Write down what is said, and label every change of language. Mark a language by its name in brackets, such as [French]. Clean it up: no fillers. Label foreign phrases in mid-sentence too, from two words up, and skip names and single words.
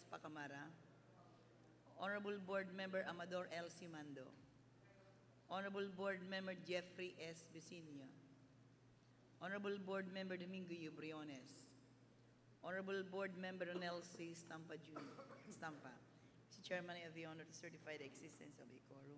[English] Pacamara. Honorable Board Member Amador L. Simando. Honorable Board Member Jeffrey S. Bisinio. Honorable Board Member Domingo U. Briones. Honorable Board Member Ronel C. Stampa Jr. Mr. Chairman, I have the honor to certify the existence of a quorum.